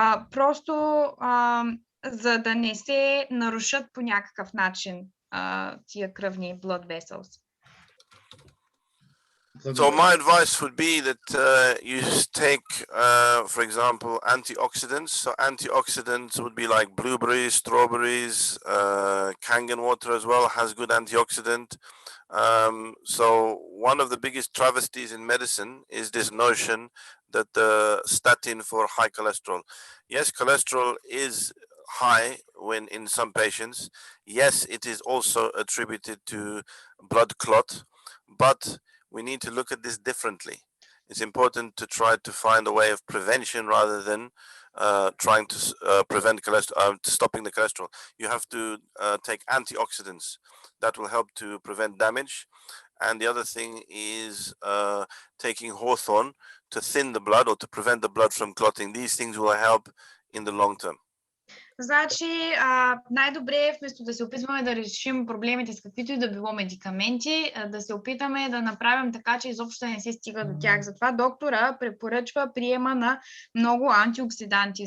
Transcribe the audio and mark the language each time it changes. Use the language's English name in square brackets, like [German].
[Bulgarian] Просто за да не се нарушат по някакъв начин тия кръвни [English] blood vessels. So my advice would be that you take, for example, antioxidants. So antioxidants would be like blueberries, strawberries, Kangen water as well has good antioxidant. So one of the biggest travesties in medicine is this notion that the statin for high cholesterol. Yes, cholesterol is high when in some patients. Yes, it is also attributed to blood clot, but we need to look at this differently. It's important to try to find a way of prevention rather than trying to prevent cholesterol, stopping the cholesterol. You have to take antioxidants that will help to prevent damage. And the other thing is taking hawthorn to thin the blood or to prevent the blood from clotting. These things will help in the long term. [Bulgarian] Значи, най-добре е вместо да се опитваме да решим проблемите с каквито и да било медикаменти, да се опитаме да направим така, че изобщо не се стига до тях. Затова доктора препоръчва приема на много антиоксиданти.